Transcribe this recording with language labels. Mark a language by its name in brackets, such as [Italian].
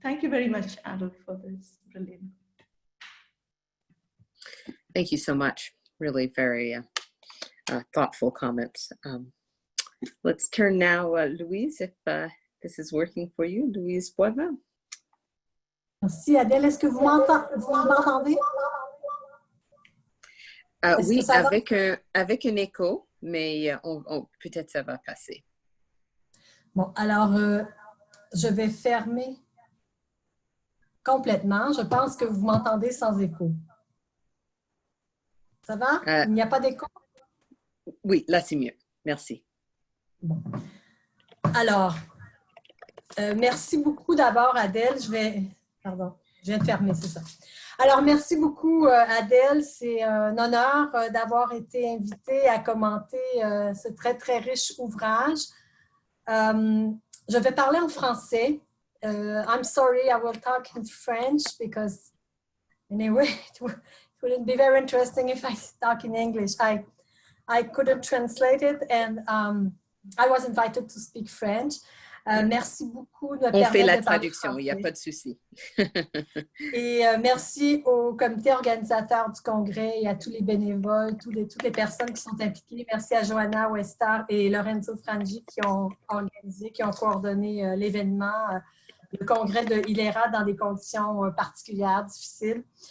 [English] Thank you very much, Adelle, for this brilliant. Thank you so much. Really very thoughtful comments. Let's turn now, Louise, if this is working for you. Louise Boivin. [French] Merci, Adelle. Est-ce que vous m'entendez? Oui, avec un écho, mais peut-être ça va passer. Bon, alors, je vais fermer complètement. Je pense que vous m'entendez sans écho. Ça va? Il n'y a pas d'écho? Oui, là, c'est mieux. Merci. Bon. Alors, merci beaucoup d'abord, Adelle. Pardon, je viens de fermer, c'est ça. Alors, merci beaucoup, Adelle. C'est un honneur d'avoir été invitée à commenter ce très, très riche ouvrage. Je vais parler en français. [English] I'm sorry, I will talk in French because, anyway, it wouldn't be very interesting if I talk in English. I couldn't translate it, and I was invited to speak French. [French] Merci beaucoup de me permettre de parler français. On fait la traduction, il n'y a pas de souci. Et merci au comité organisateur du congrès et à tous les bénévoles, toutes les personnes qui sont impliquées. Merci à Johanna Westar et Lorenzo Frangi qui ont organisé, qui ont coordonné l'événement, le congrès de ILERA dans des conditions particulières, difficiles.